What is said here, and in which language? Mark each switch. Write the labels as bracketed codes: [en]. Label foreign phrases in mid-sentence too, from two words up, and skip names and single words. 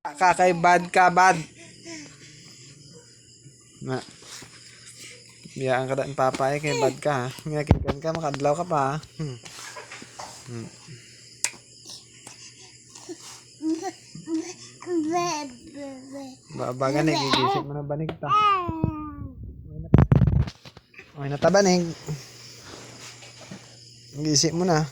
[hil] Kakay bad ka, bad. Na. Biyaan ka na ng papay kay bad ka ha. Ngakikan ka, makadlaw ka pa ha. Babaga na, gigisip mo na banig ta. Okay na ta banig. Gigisip mo na.